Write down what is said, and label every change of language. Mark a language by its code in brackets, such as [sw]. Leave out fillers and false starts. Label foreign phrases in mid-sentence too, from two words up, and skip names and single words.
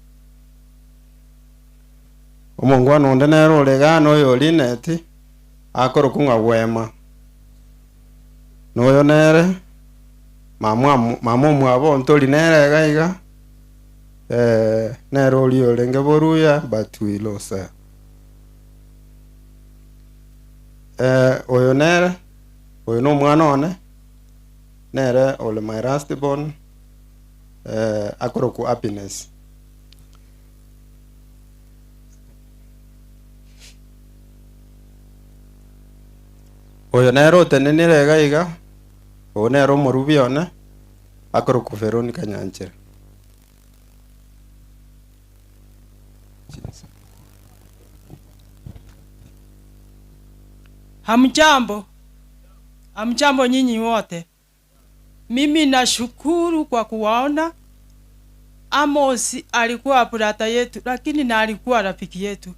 [guz] omongwano onde nere olega noyo Linet akoro kunga Wema noyo nere mama mwabo ntoli nere gaiga nere oli olenge boruya batuilosa oyo nere oyo no mwana one nere ole [en] my last born [guz] akoro ku Happiness oyo nere otenenire gaiga oyo nere omorubi one akoro ku Veronica Nyanchera. [sw] Hamjambo nyinyi wote. Mimi nashukuru kwa kuwaona. Amos alikuwa brata yetu lakini na alikuwa rafiki yetu.